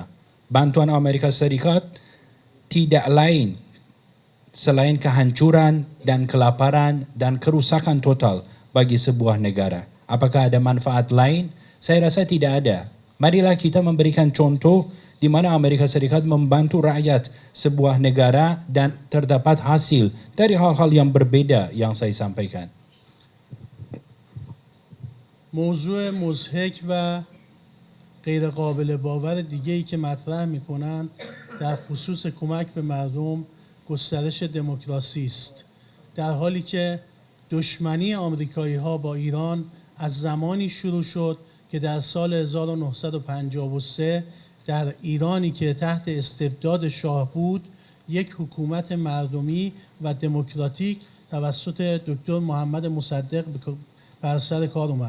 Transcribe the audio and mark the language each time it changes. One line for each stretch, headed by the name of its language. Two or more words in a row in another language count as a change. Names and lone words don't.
Indonesian: Bantuan Amerika Serikat tidak lain selain kehancuran dan kelaparan dan kerusakan total bagi sebuah negara. Apakah ada manfaat lain? Saya rasa tidak ada. Marilah kita memberikan contoh di mana Amerika Serikat membantu rakyat sebuah negara dan terdapat hasil dari hal-hal yang berbeda yang saya sampaikan.
Persian: موضوع مضحک و غیر قابل باور دیگه‌ای که مطرح می‌کنند در خصوص کمک به مردم گسترش دموکراسی است، در حالی که دشمنی آمریکایی‌ها با ایران از زمانی شروع شد که در سال 1953 در ایرانی که تحت استبداد شاه بود یک حکومت مردمی و دموکراتیک توسط دکتر محمد مصدق بر سر کار اومد.